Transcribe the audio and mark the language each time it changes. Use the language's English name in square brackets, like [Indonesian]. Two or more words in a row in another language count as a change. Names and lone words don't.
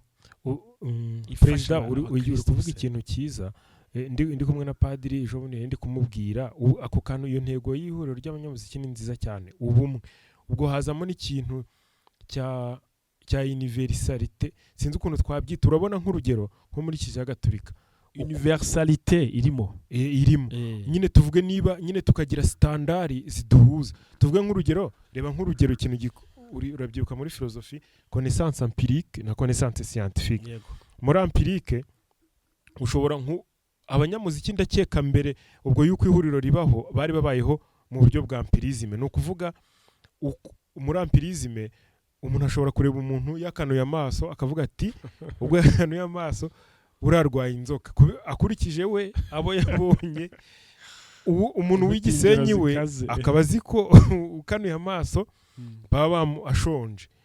[Kinyarwanda] perezida uri kuvuga ikintu cyiza ndi kumwe na padiri ejo bundi ndi kumubwira ako kantu iyo ntego y'ihuriro ry'abanyamuziki ni nziza cyane ubumwe ubwo hazamo n'ikintu cya universalite sinzi ukuntu twabyita urabona nk'urugero nko muri Kiliziya Gatolika universalite irimo irimo nyine tuvuge niba nyine tukagira standard ziduhuza tuvuge nk'urugero reba nk'urugero ikintu urabyibuka muri [French] philosophie connaissance [Kinyarwanda] empirique na [French] connaissance scientifique [Kinyarwanda] muri empirique ushobora abanyamuziki ndakeka mbere ubwo yuko ihuriro ribaho bari babayeho mu buryo bwa empirisme no kuvuga muri empirisme umuntu ashobora kureba umuntu yakanuye amaso akavuga ati ubwo yakanuye amaso urarwaye inzoka akurikije we abo yabonye umuntu w'igisenyi we akaba azi ko ukanuye amaso baba ashonje